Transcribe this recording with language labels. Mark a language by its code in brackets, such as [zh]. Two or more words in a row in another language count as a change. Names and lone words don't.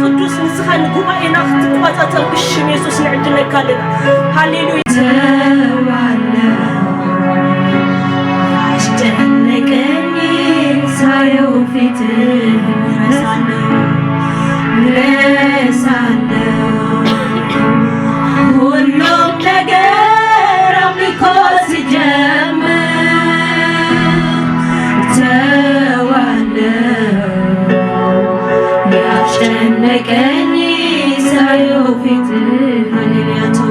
[ti] መንፈስ ንስኻን ጉባኤና ክትቆጻጸር ብሽም ኢየሱስ ንዕድለካ ኣለና ሃሌሉያ [am] አስጨነቀኝ ሳየው ፊትህ ረሳለሁ ሁሉም ነገር አምልኮ ሲጀምር ተዋለሁ ያስጨነቀኝ ሳየው ፊትህ ሃሌሉያ